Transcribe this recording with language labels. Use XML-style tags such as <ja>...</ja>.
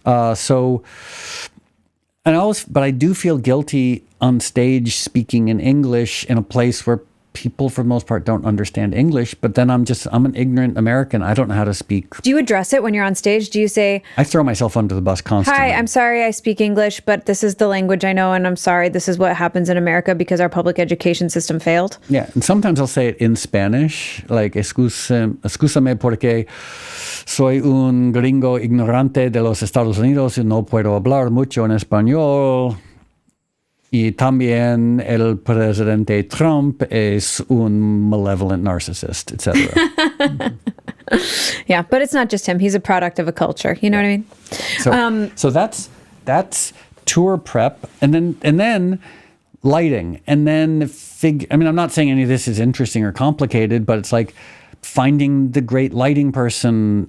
<en>But I do feel guilty on stage speaking in English in a place where people, for the most part, don't understand English. But then I'm an ignorant American. I don't know how to speak. Do you address it when you're on stage? Do you say, I throw myself under the bus constantly. Hi, I'm sorry I speak English, but this is the language I know, and I'm sorry this is what happens in America because our public education system failed? Yeah, and sometimes I'll say it in Spanish, like,</en> <es>excúsame porque soy un gringo ignorante de los Estados Unidos y no puedo hablar mucho en español. Y también el presidente Trump es un</es> <en>malevolent narcissist,</en> <es>etc.</es> <en>Yeah, but it's not just him. He's a product of a culture. You know what I mean? So that's tour prep, and then lighting, and then I mean, I'm not saying any of this is interesting or complicated, but it's like finding the great lighting person.</en>